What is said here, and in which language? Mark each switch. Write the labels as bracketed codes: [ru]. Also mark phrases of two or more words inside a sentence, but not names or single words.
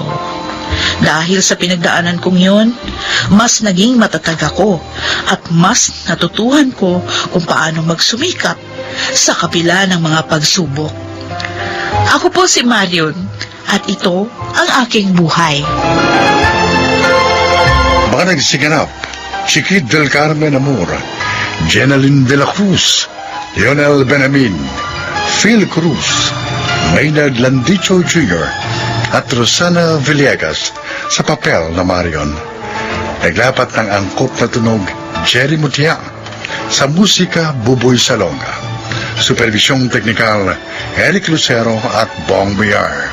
[tl] Dahil sa pinagdaanan kong yun, mas naging matatag ako at mas natutuhan ko kung paano magsumikap sa kabila ng mga pagsubok. Ako po si Marion at ito ang aking buhay. Mga nagsiganap, si Kid del Carmen Amor, Jenaline de la Cruz, Lionel Benamin, Phil Cruz, Maynard Landicho Jr., at Rosana Villegas sa papel na Marion. Naglapat ng angkop na tunog, Jerry Mutia, sa musika, Buboy Salonga. Supervisyong teknikal, Eric Lucero at Bong Biar.